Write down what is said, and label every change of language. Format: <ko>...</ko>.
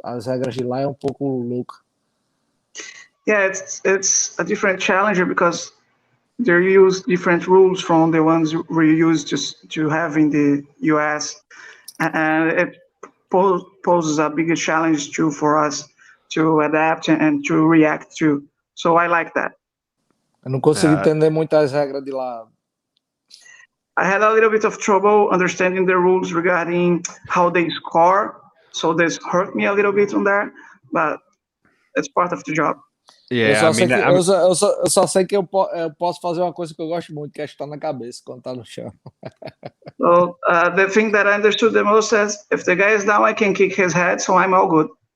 <pt>As regras de lá é pouco louca.</pt> <en>Yeah, it's a different challenger because they use different rules from the ones we used to have in the US, and it poses a bigger challenge too for us to adapt and to react to. So I like that.</en> <pt>Eu não consegui entender muito as regras de lá.</pt> <en>I had a little bit of trouble understanding the rules regarding how they score, so this hurt me a little bit on there, but it's part of the job. Yeah,</en> <pt>eu só sei que eu posso fazer uma coisa que eu gosto muito, que é chutar na cabeça quando tá no chão.</pt> <en>So the thing that I understood the most is if the guy is down, I can kick his head, so I'm all good.</en>